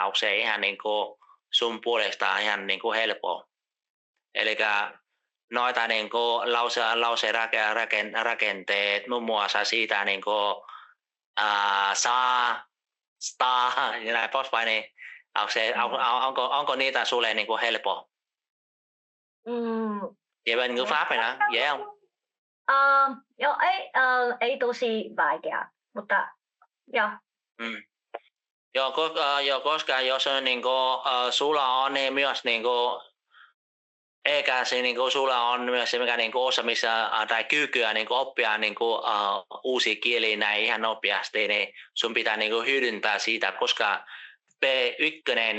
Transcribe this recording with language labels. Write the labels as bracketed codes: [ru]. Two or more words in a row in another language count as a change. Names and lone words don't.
[fi] Onko se ihan niin sun puolesta ihan niin helppoa? Eli noita niin lauserakenteet, muun muassa siitä niin saa, sta ja näin poispäin, niin onko niitä sulle niin kuin helppo? [vi] Vậy bên ngữ pháp này nè, dễ không? [fi] Ei tosi vaikea. mutta joo. Joo, koska jos on sulla on niin myös eikä se sulla on myös se mikä osaamista tai kykyä oppia uusia kieliä näin ihan nopeasti, niin sun pitää hyödyntää siitä, koska B1